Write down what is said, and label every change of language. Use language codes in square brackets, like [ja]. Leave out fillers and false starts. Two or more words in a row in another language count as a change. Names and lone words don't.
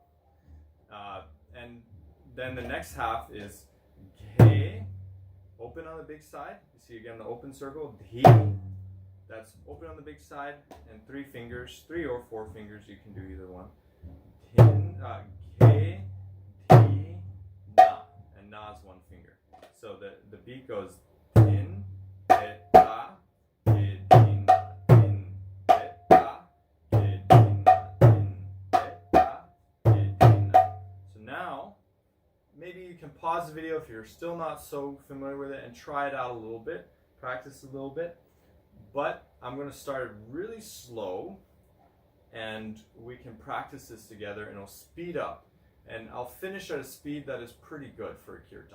[en] And then the next half is Ge, open on the big side. You see again the open circle. Dhi, that's open on the big side, and 3 fingers, 3 or 4 fingers, you can do either one. Dhin, Ge, Dhi, Na, and Na is 1 finger. So the beat goes Dhin, Te, Ta, Ge, Dhi, Na, Dhin, Te, Ta, Ge, Dhi, Na, Dhin, Te, Ta, Ge, Dhi, Na. So now, maybe you can pause the video if you're still not so familiar with it and try it out a little bit, practice a little bit. But I'm going to start it really slow, and we can practice this together, and it'll speed up. And I'll finish at a speed that is pretty good for a kirtan.